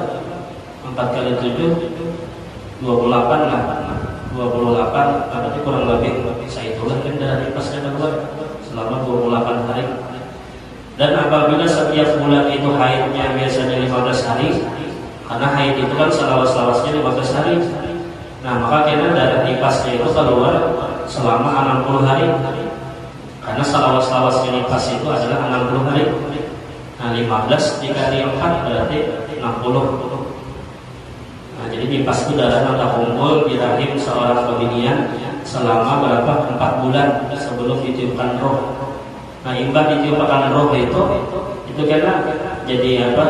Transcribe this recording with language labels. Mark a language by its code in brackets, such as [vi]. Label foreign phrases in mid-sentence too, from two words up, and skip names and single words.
[id] 4 kali 7 28 lah. 28 berarti kurang lebih itulah kan darah nifasnya keluar selama 28 hari. Dan apabila setiap bulan itu haidnya biasanya 15 hari, karena haid itu kan selawas-lawasnya 15 hari. Nah maka kena darah nifasnya itu keluar selama 60 hari. Karena selawas-lawasnya nifas itu adalah 60 hari. Nah 15 dikali 4 berarti 60. Nah jadi nifas itu darah yang terkumpul di rahim seorang pembinian selama berapa? 4 bulan sebelum ditiupkan roh. Nah imbah ditiupkan roh itu karena jadi apa?